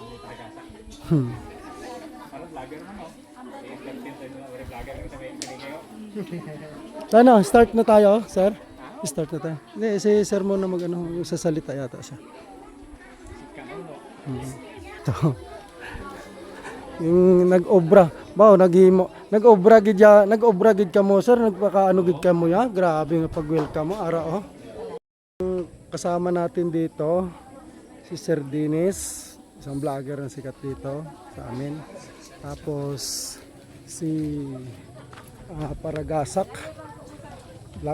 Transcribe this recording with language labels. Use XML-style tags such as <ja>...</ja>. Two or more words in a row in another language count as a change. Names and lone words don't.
<tl>Start na tayo, sir? Start na tayo. Hindi, si sir mo na yung sasalita yata siya. Ito. Yung nag-obra.</tl> <hil>Nag-obra gid ka mo, sir. Nagpakaano gid ka mo ya. Grabe nga pag-welcome mo. Ara, oh.</hil> <tl>Kasama natin dito, si Sir Dennis. Isang vlogger na sikat dito sa amin. Tapos, si Paragasak vlog.</tl>